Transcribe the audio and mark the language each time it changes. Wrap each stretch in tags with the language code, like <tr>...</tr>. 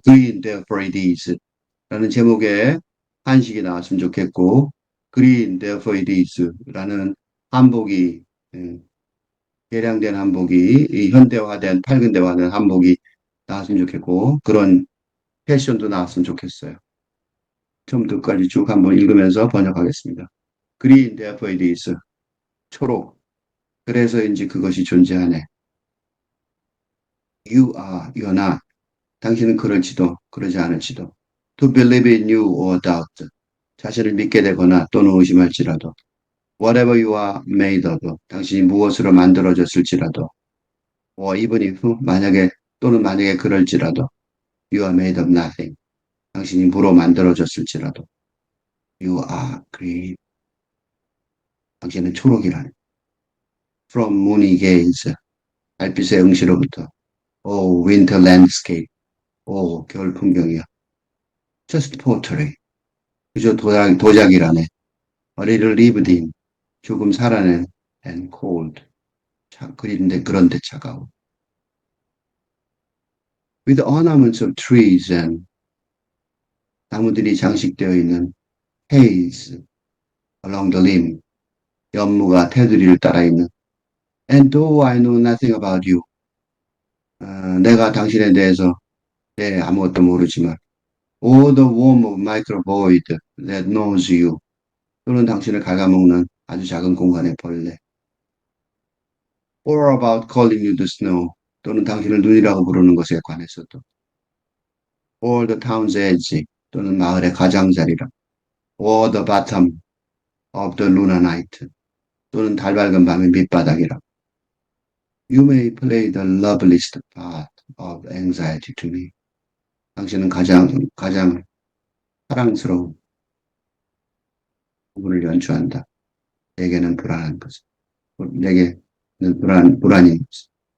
<ko>Green There for It Is 라는 제목의 한식이 나왔으면 좋겠고 Green There for It Is 라는 한복이 개량된 한복이 이 현대화된 팔근대화된 한복이 나왔으면 좋겠고 그런 패션도 나왔으면 좋겠어요. 처음부터 끝까지 쭉 한번 읽으면서 번역하겠습니다. Green There for It Is 초록 그래서인지 그것이 존재하네.</ko> <en>You are, you're not.</en> <ko>당신은 그럴지도 그러지 않을지도.</ko> <en>To believe in you or doubt.</en> <ko>자신을 믿게 되거나 또는 의심할지라도.</ko> <en>Whatever you are made of.</en> <ko>당신이 무엇으로 만들어졌을지라도.</ko> <en>Or even if</en> <ko>만약에 또는 만약에 그럴지라도.</ko> <en>You are made of nothing.</en> <ko>당신이 무로 만들어졌을지라도.</ko> <en>You are green.</en> <ko>당신은 초록이라는.</ko> <en>From moony gaze.</en> <ko>달빛의 응시로부터.</ko> <en>Oh, winter landscape.</en> <ko>오, 겨울 풍경이야.</ko> <en>Just pottery.</en> <ko>그저 도자기라네.</ko> <en>A little lived in.</en> <ko>조금 살아낸.</ko> <en>And cold.</en> <ko>그런데 차가워.</ko> <en>With ornaments of trees and</en> <ko>나무들이 장식되어 있는</ko> <en>haze along the limb.</en> <ko>연무가 테두리를 따라 있는.</ko> <en>And though I know nothing about you.</en> <ko>내가 당신에 대해서 아무것도 모르지만.</ko> <en>All the warmth of micro void that knows you.</en> <ko>또는 당신을 갉아먹는 아주 작은 공간의 벌레.</ko> <en>Or about calling you the snow.</en> <ko>또는 당신을 눈이라고 부르는 것에 관해서도.</ko> <en>Or the town's edge.</en> <ko>또는 마을의 가장자리라.</ko> <en>Or the bottom of the lunar night.</en> <ko>또는 달 밝은 밤의 밑바닥이라.</ko> <en>You may play the loveliest part of anxiety to me.</en> <ko>당신은 가장 사랑스러운 부분을 연주한다. 내게는 불안한 것. 내게는 불안인 것.</ko>